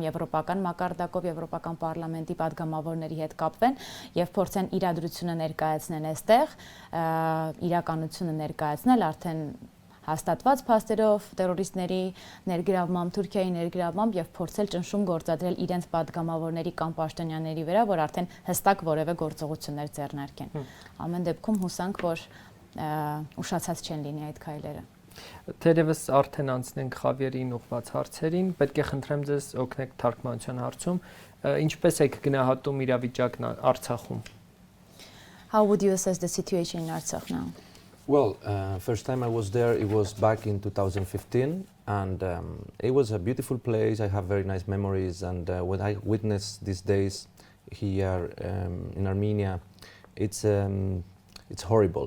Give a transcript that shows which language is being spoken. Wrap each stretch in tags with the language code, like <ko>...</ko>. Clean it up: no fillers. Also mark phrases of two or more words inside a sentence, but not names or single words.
<hy>եվրոպական մակարդակով Եվրոպական պարլամենտի падգամավորների հետ կապվեն եւ փորձեն իրադրությունը ներկայացնել այստեղ, իրականությունը ներկայացնել արդեն հաստատված փաստերով տերորիստների ներգրավմամբ, Թուրքիայի ներգրավմամբ եւ փորձել ճնշում գործադրել իրենց падգամավորների կամ պաշտոնյաների վրա, որ արդեն հստակ որևէ գործողություններ ձեռնարկեն։ Ամեն դեպքում հուսանք, որ ուշացած չեն լինի այդ քայլերը։ Թերևս արդեն անցնենք Խավիերին ուղղված հարցերին, պետք է խնդրեմ ձեզ օգնեք թարգմանության հարցում, ինչպես եք գնահատում իրավիճակն Արցախում?</hy> <en>How would you assess the situation in Artsakh now? Well, first time I was there, it was back in 2015, and it was a beautiful place. I have very nice memories, and what I witnessed these days here in Armenia, it's horrible.</en>